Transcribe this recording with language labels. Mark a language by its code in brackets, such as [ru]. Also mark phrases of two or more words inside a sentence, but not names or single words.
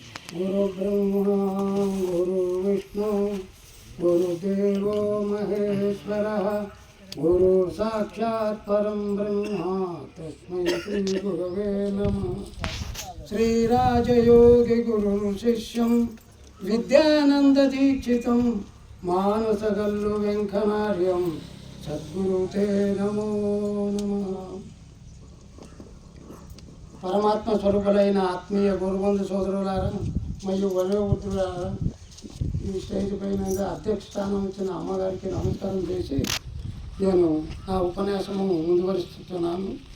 [sa] गुरुब्रह्मा गुरुविष्णु गुरुदेवो महेश्वरः गुरु साक्षात् परं ब्रह्म तस्मै श्री गुरवे नमः। श्रीराजयोगी गुरु शिष्यं विद्यानन्ददीक्षितं मानसगल्लु वेङ्कनार्यं सद्गुरुते नमो नमः। [te] పరమాత్మ స్వరూపులైన ఆత్మీయ గురుబంధు సోదరులారా మరియు వయోవృద్ధులారా, ఈ స్టేజ్ పైన అధ్యక్ష స్థానం ఇచ్చిన అమ్మగారికి నమస్కారం చేసి నేను నా ఉపన్యాసము ముందువరుస్తున్నాను.